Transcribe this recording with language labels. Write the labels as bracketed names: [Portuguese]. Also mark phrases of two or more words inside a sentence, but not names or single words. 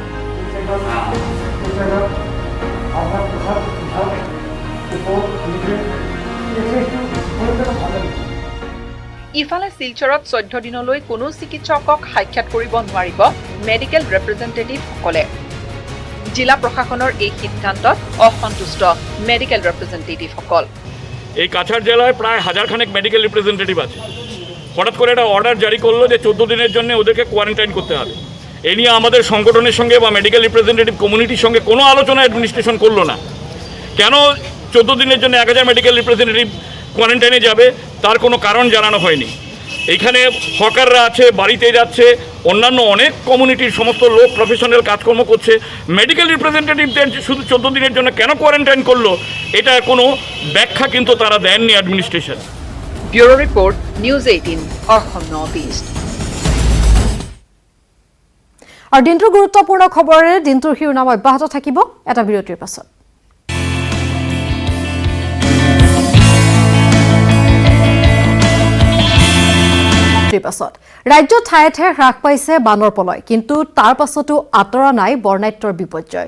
[Assamese] ইফালে শিলচৰত 14 দিনলৈ কোনো চিকিৎসকক সাক্ষাৎ কৰিব নোৱাৰিব [English] medical representatives. [Assamese] জিলা প্ৰশাসনৰ এই সিদ্ধান্তত অসন্তুষ্ট [English] medical representatives. [Bangla] এই কাছাড় জেলায় প্রায় 1000 খানেক [English] medical representative [Bangla] আছে। হঠাৎ করে একটা অর্ডার জারি করলো যে 14 দিনের জন্য ওদেরকে কোয়ারেন্টাইন করতে হবে। এ নিয়ে আমাদের সংগঠনের সঙ্গে বা [English] medical representative community [Bangla] সঙ্গে কোনো আলোচনা অ্যাডমিনিস্ট্রেশন করলো না। কেন 14 দিনের জন্য 1000 [English] medical representative [Bangla] কোয়ারেন্টাইনে যাবে তার কোনো কারণ জানানো হয়নি। এইখানে হকাররা আছে, বাড়িতে যাচ্ছে, অন্যান্য অনেক কমিউনিটির সমস্ত লোক প্রফেশনাল কাজকর্ম করছে। [English] medical representatives [Bangla] শুধু 14 দিনের জন্য কেন কোয়ারেন্টাইন করলো এটা কোনো ব্যাখ্যা কিন্তু তারা দেননি অ্যাডমিনিস্ট্রেশন। [English] Bureau report, [Assamese] নিউজ 18, অসম নৰ্থ ইষ্ট। আৰু দিনটোৰ গুৰুত্বপূৰ্ণ খবৰেৰে দিনটোৰ শিৰোনাম অব্যাহত থাকিব এটা বিৰতিৰ পাছত। ৰাজ্যত ঠায়ে ঠায়ে হ্ৰাস পাইছে বানৰ পলয়, কিন্তু তাৰ পাছতো আঁতৰা নাই বৰ্ণাঢ্যৰ বিপৰ্যয়।